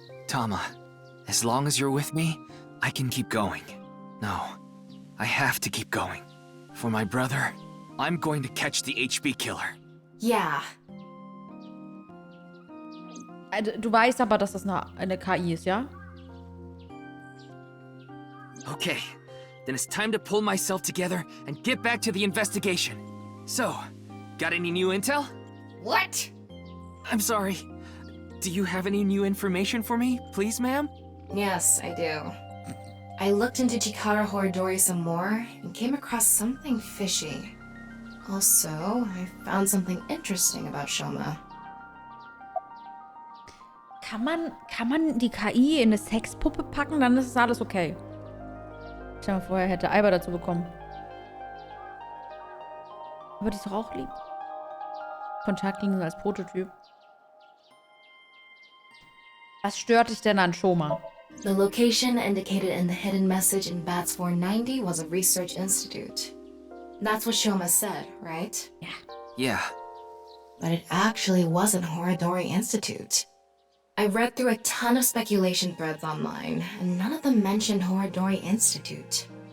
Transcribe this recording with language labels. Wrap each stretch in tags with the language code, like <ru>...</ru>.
<en>Tama, as long as you're with me, I can keep going. No, I have to keep going. For my brother, I'm going to catch the HB killer. Yeah.</en> <de>Du weißt aber, dass das eine KI ist, ja?</de> <en>Okay, then it's time to pull myself together and get back to the investigation. So, got any new intel? What? I'm sorry. Do you have any new information for me, please, ma'am? Yes, I do. I looked into Chikara Horidori some more and came across something fishy. Also, I found something interesting about Shoma.</en> <de>Kann man die KI in eine Sexpuppe packen? Dann ist es alles okay. Ich mal vorher hätte Alba dazu bekommen. Aber die ist doch auch lieb. Kontaktlinsen als Prototyp. Was stört dich denn an Shoma?</de> <en>The location indicated in the hidden message in BATS 490 was a research institute. That's what Shoma said, right? Yeah. But it actually wasn't Horadori Institute. I read through a ton of speculation threads online, and none of them mentioned Horadori Institute.</en>